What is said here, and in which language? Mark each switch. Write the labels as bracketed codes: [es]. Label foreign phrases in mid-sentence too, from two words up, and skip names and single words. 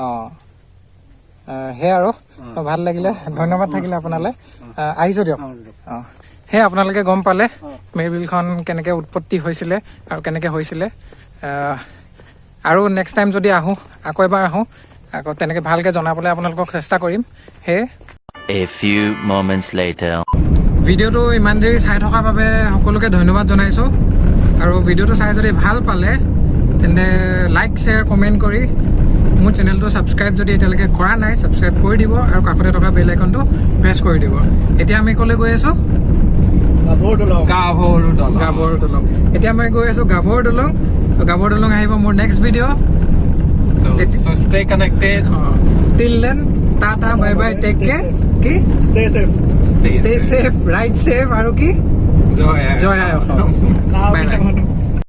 [as] সেই আৰু ভাল লাগিলে ধন্যবাদ থাকিলে আপোনালৈ আহিছোঁ দিয়ক সেই আপোনালোকে গম পালে মেৰবিলখন কেনেকৈ উৎপত্তি হৈছিলে আৰু কেনেকৈ হৈছিলে আৰু [en] next time [as] যদি আহোঁ আকৌ এবাৰ আহোঁ আকৌ তেনেকৈ ভালকৈ জনাবলৈ আপোনালোকক চেষ্টা কৰিম সেয়ে [en] A few moments later. [as] ভিডিঅ'টো ইমান দেৰি চাই থকাৰ বাবে সকলোকে ধন্যবাদ জনাইছোঁ আৰু ভিডিঅ'টো চাই যদি ভাল পালে তেন্তে [en] like share comment [as] কৰি মোৰ চেনেলটো ছাবস্ক্ৰাইব যদি এতিয়ালৈকে কৰা নাই ছাবস্ক্ৰাইব কৰি দিব আৰু কাষতে থকা [en] bell iconটো press [as] কৰি দিব এতিয়া আমি ক'লৈ গৈ আছোঁ গাভৰু দলং এতিয়া মই গৈ আছোঁ গাভৰু দলং গাভৰু দলং আহিব মোৰ [en] next video' stay connected. till then tata bye bye take care কি Stay safe. stay safe ride safe আৰু কি Joy. [as] জয় আই অসম [en] bye bye